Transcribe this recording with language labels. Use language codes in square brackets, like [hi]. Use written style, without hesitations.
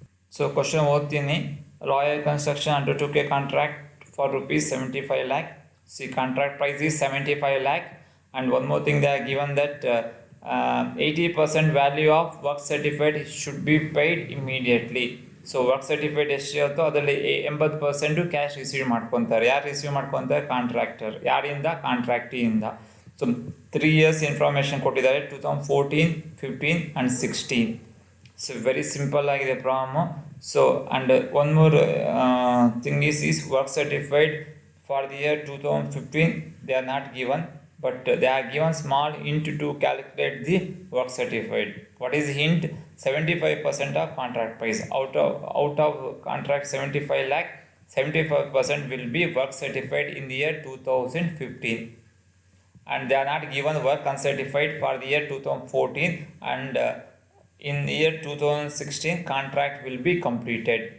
[en] So question [kn] ಓದ್ತೀನಿ. [en] Royal Construction undertook a contract for rupees 75 lakh. See, contract price is 75 lakh, and one more thing they are given that 80% value of work certificate should be paid immediately. [kn] So work certificate ಎಷ್ಟು ಇರುತ್ತೋ ಅದರಲ್ಲಿ 80% cash receive ಮಾಡ್ಕೊತಾರೆ. ಯಾರು receive ಮಾಡ್ಕೊತಾರೆ? Contractor. ಯಾರಿಂದ? ಕಾಂಟ್ರಾಕ್ಟಿಯಿಂದ. So 3 years information ಕೊಟ್ಟಿದ್ದಾರೆ, 2014, 15 and 16. So very simple ಆಗಿದೆ problem. [en] So and one more thing is work certified for the year 2015 they are not given, but they are given small hint to calculate the work certified. What is hint? 75% of contract price. Out of contract 75 lakh, 75% will be work certified in the year 2015, and they are not given work uncertified for the year 2014, and in the year 2016 contract will be completed.